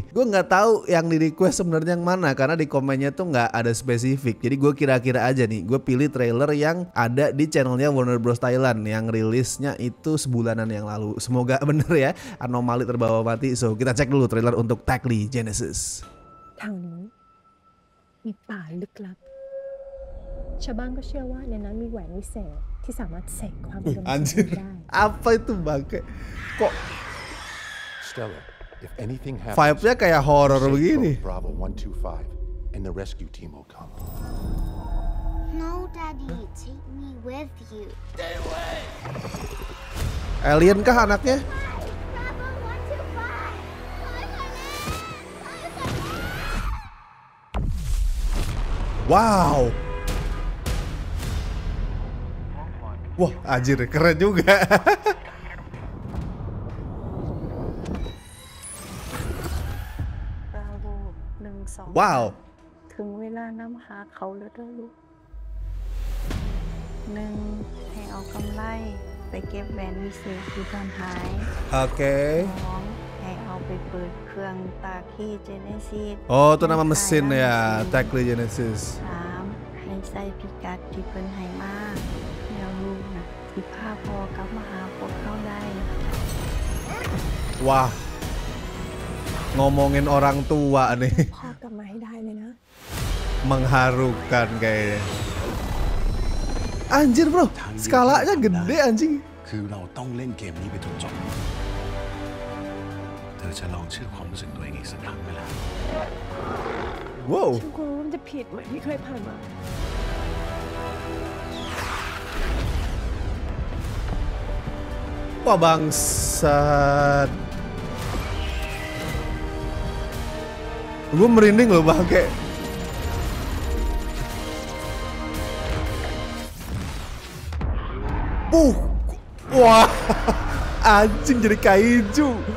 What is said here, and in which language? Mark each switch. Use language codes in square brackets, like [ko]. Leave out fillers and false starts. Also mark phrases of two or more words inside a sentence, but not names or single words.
[id] Gue nggak tahu yang di request sebenarnya yang mana, karena di komennya tuh nggak ada spesifik. Jadi gue kira-kira aja nih. Gue pilih trailer yang ada di channelnya Warner Bros Thailand yang rilisnya itu sebulanan yang lalu. Semoga bener ya, Anomali Terbawa Mati. So kita cek dulu trailer untuk Takli Genesis. [th] ทางนี้มีป่าลึกลับชาวบ้านก็เชื่อว่าในนั้นมีแหวนวิเศษที่สามารถเสกความอุดมสมบูรณ์ได้ [id] Apa itu bangke? Kok [en] Stella, if anything happens, [id] vibe-nya kayak horor [en] say [id] begini? [en] code Bravo 125 and the rescue team will come. No, Daddy, take me with you. [id] Alien kah anaknya? [en] Bravo 125. [id] Wow. Wah, anjir, keren juga. [en] Bravo 125 Wow. [th] ถึงเวลานำหาเขาแล้วเด้อลูก 1. ให้เอากำไรไปเก็บแหวนวิเศษที่ซ่อนหาย [id] Oke. [th] 2. ให้เอาไปเปิดเครื่องตาคีเจเนซิส [id] Oh, itu nama mesin ya, Takli Genesis. [th] 3. ให้ใส่พิกัดที่เพิ่นให้มาแล้วลูกนะสิพาพ่อกลับมาหาพวกเขาได้ [id] Wah. Ngomongin orang tua nih. พ่อกลับมาให้ได้เลยนะ Mengharukan kayaknya. Anjir bro, skalanya gede anjing. [th] คือเราต้องเล่นเกมนี้ไปจนจบเธอจะลองเชื่อความรู้สึกตัวเองอีกสักครั้งไหมล่ะ ว้าว ฉันกลัวว่ามันจะผิดเหมือนที่เคยผ่านมา [id] Wah bangsat. Gue merinding loh bangke. Wah, anjing jadi kaiju.